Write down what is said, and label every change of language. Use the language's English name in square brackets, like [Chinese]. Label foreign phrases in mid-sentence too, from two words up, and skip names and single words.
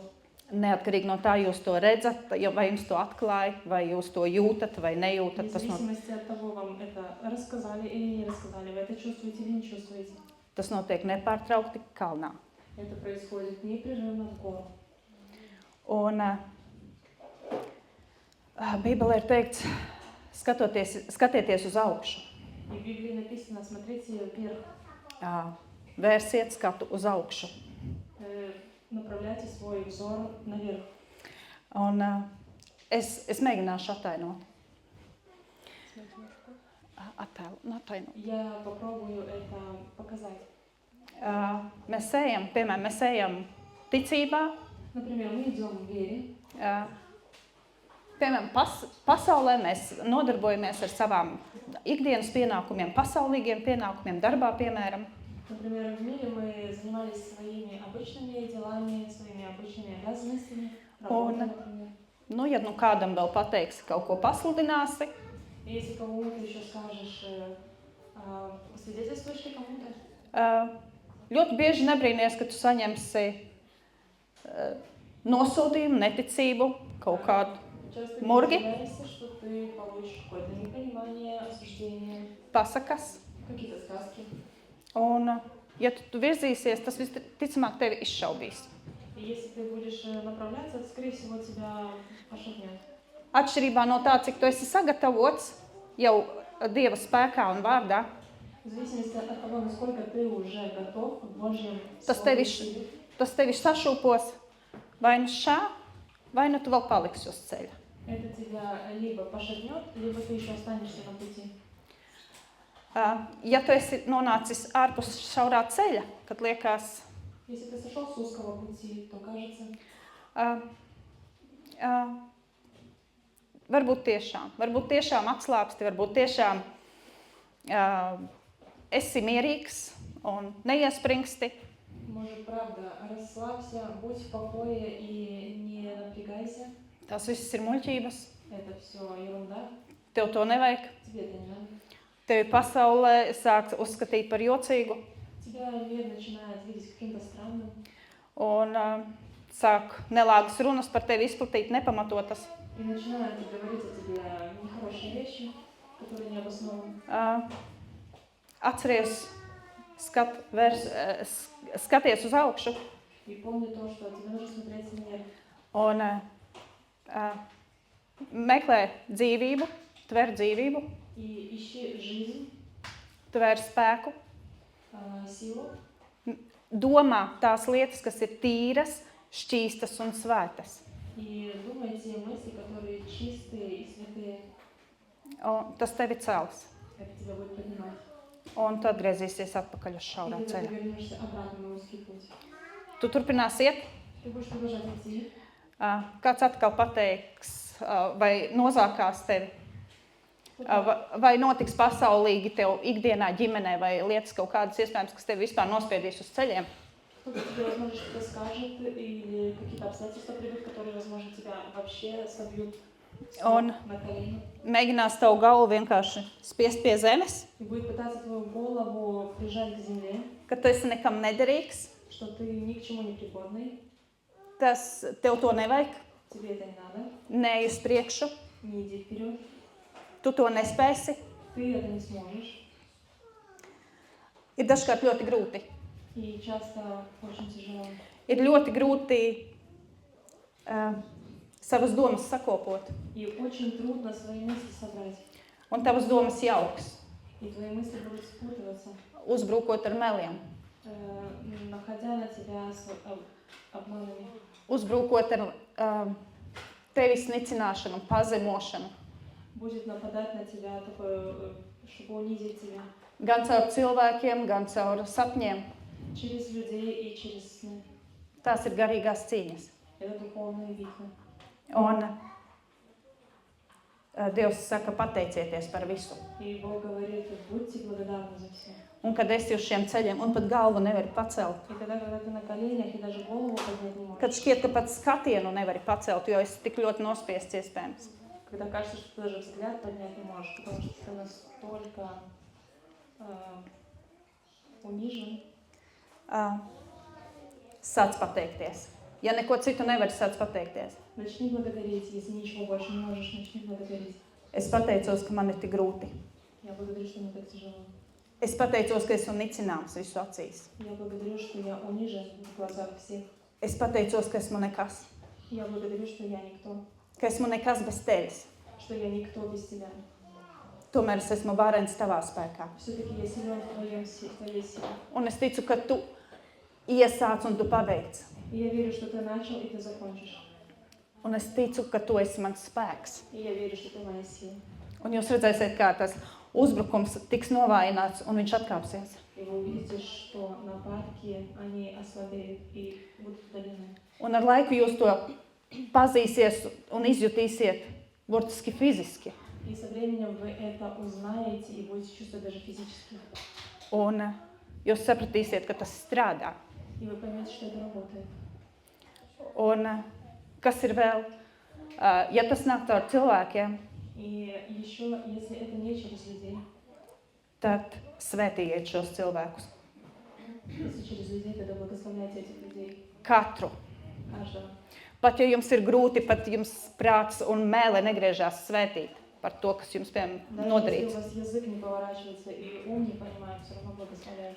[Latvian] Neatkarīgi no tā, jūs to redzat, vai jums to atklāja, vai jūs to jūtat, vai nejūtat. [Russian] Вне зависимости от того, вам это рассказали или не рассказали, вы это чувствуете или не чувствуете. [Latvian] Tas notiek nepārtraukti kalnā. [Russian] Это происходит непрерывно в гору. [Latvian] Un Bībelē ir teikts, skatieties uz augšu, [Russian] И в Библии написано, смотрите вверх, [Latvian] vērsiet skatu uz augšu. [Russian] направляйте свой взор наверх. [Latvian] Un es mēģināšu attainot. Attainot. [Russian] Я попробую это показать. [Latvian] Mēs ejam, piemēram, mēs ejam ticībā, [Russian] Например, мы идем в вере, [Latvian] piemēram, pasaulē mēs nodarbojamies ar savām ikdienas pienākumiem, pasaulīgiem pienākumiem, darbā, piemēram. [Russian] например, в мире мы занимались своими обычными делами, своими обычными обязанностями, работой, например. [Latvian] Nu, ja nu kādam vēl pateiksi, kaut ko pasludināsi, [Russian] И если кому-то еще скажешь, свидетельствуешь ли кому-то, [Latvian] ļoti bieži nebrīnies, ka tu saņemsi nosūtījumu, neticību, kaut kādu [Russian] часто Морги? удивляешься, что ты получишь какое-то непонимание, осуждение, [Latvian] pasakas. [Russian] какие-то сказки. [Latvian] Un, ja tu virzīsies, tas visticamāk tevi izšaubīs. [Russian] И если ты будешь направляться, это, скорее всего, тебя пошатнет. [Latvian] Atšķirībā no tā, cik tu esi sagatavots jau Dieva spēkā un vārdā, [Russian] В зависимости от того, насколько ты уже готов в Божьем [Latvian] tas [Russian] Слове [Latvian] tevi, [Russian] силе, [Latvian] tas tevi sašūpos vai nu šā, vai nu tu vēl paliksi uz ceļa. [Russian] это тебя либо пошатнет, либо ты еще останешься на пути. [Latvian] Ja tu esi nonācis ārpus šaurā ceļa, kad liekas, [Russian] Если ты сошел с узкого пути, то кажется, [Latvian] varbūt tiešām atslābsti, varbūt tiešām esi mierīgs un neiespringsti, [Russian] может, правда, расслабься, будь в покое и не напрягайся. [Latvian] tās visas ir muļķības, [Russian] Это все ерунда, [Latvian] tev to nevajag. [Russian] тебе это не надо. [Latvian] Tevi pasaulē sāks uzskatīt par jocīgu [Russian] Тебя мир начинает видеть каким-то странным, [Latvian] un sāk nelāgas runas par tevi izplatīt nepamatotas. [Russian] и начинает говорить о тебе нехорошие вещи, которые не обоснованы. [Latvian] Atceries, skaties uz augšu [Russian] И помни то, что тебе нужно смотреть наверх. [Latvian] un Meklē dzīvību, tver dzīvību, [Russian] и ищи жизнь, [Latvian] tver spēku, [Russian] силу, [Latvian] domā tās lietas, kas ir tīras, šķīstas un svētas. [Russian] и думай те мысли, которые чистые и святые. [Latvian] Un tas tevi cels. [Russian] Это тебя будет поднимать. [Latvian] Un tu atgriezīsies atpakaļ uz [Russian] И [Latvian] šaurā [Russian] когда ты [Latvian] ceļa. [Russian] вернешься обратно на узкий путь. [Latvian] Tu turpinās iet, [Russian] Ты будешь продолжать идти. [Latvian] kāds atkal pateiks, vai nozākās tevi, vai notiks pasaulīgi tev ikdienā, ģimenē, vai lietas kaut kādas iespējams, kas tevi vispār nospiedīs uz ceļiem. [Russian] Кто-то тебе, возможно, что-то скажет, или какие-то обстоятельства придут, которые, возможно, тебя вообще собьют Он- на колени. [Latvian] Mēģinās tavu galvu vienkārši spiest pie zemes, [Russian] И будет пытаться твою голову прижать к земле, [Latvian] ka tu esi nekam nederīgs, [Russian] что ты ни к чему не пригодный, [Latvian] tas tev to nevajag, [Russian] тебе это не надо, [Latvian] neej uz priekšu, [Russian] не иди вперед, [Latvian] tu to nespēsi. [Russian] ты это не сможешь. [Latvian] Ir dažkārt ļoti grūti. [Russian] И часто очень тяжело. [Latvian] Ir ļoti grūti savas domas sakopot, [Russian] И очень трудно свои мысли собрать. [Latvian] un tavas domas jauks, [Russian] И твои мысли будут спутываться, [Latvian] uzbrukot ar meliem, [Russian] находя на тебя с обманами, [Latvian] uzbrukot ar tevis nicināšanu, pazemošanu, [Russian] будет нападать на тебя, такое, чтобы унизить тебя. [Latvian] gan caur cilvēkiem, gan caur sapņiem. [Russian] Через людей и через сны. [Latvian] Tās ir garīgās cīņas. [Russian] Это духовные битвы. [Latvian] Un Dievs saka, pateicieties par visu. [Russian] И Бог говорит, будьте благодарны за все. [Latvian] Un kad esi uz šiem ceļiem, un pat galvu nevari pacelt, [Russian] И тогда, когда ты на коленях и даже голову поднять не [Latvian] kad [Russian] можешь, [Latvian] šķiet, ka pat skatienu nevari pacelt, jo esi tik ļoti nospiests iespējams. [Russian] когда кажется, что ты даже взгляд поднять не можешь, потому что ты настолько унижен, [Latvian] Sāc pateikties. Ja neko citu nevari, sāc pateikties. [Russian] начни благодарить. Если ничего больше не можешь, начни благодарить. [Latvian] Es pateicos, ka man ir tik grūti. [Russian] Я благодарю, что мне так tяжело. [Latvian] Es pateicos, ka esmu nicināms visu acīs. [Russian] Я благодарю, что я унижен в глазах всех. [Latvian] Es pateicos, ka esmu nekas. [Russian] Я благодарю, что я никто, [Latvian] Ka esmu nekas bez tevis. [Russian] что я никто без тебя. [Latvian] Tomēr es esmu varens tavā spēkā. [Russian] Все-таки я силен в твоей силе. [Latvian] Un es ticu, ka tu iesāc un tu pabeidz. [Russian] И я верю, что ты начал и ты закончишь. [Latvian] Un es ticu, ka tu esi mans spēks. [Russian] И я верю, что ты моя сила. [Latvian] Un jūs redzēsiet, kā tas uzbrukums tiks novājināts un viņš atkāpsies. [Russian] И вы увидите, что нападки, они ослабеют и будут удалены. [Latvian] Un ar laiku jūs to pazīsiet un izjutīsiet burtiski fiziski. [Russian] И со временем вы это узнаете и будете чувствовать даже физически. [Latvian] Un jūs sapratīsiet, ka tas strādā. [Russian] И вы поймете, что это работает. [Latvian] Un kas ir vēl? Ja tas nāk caur cilvēkiem, [Russian] И еще, если это не через людей, [Latvian] tad svētījiet šos cilvēkus. [Russian] если через людей, тогда благословляйте этих людей, [Latvian] Katru. [Russian] каждого. [Latvian] Pat ja jums ir grūti, pat jums prāts un mēle negriežās svētīt par to, kas jums, piemēram, [Russian] Даже если [Latvian] nodarīts. [Russian] у вас язык не поворачивается и ум не понимает, все равно благословляйте.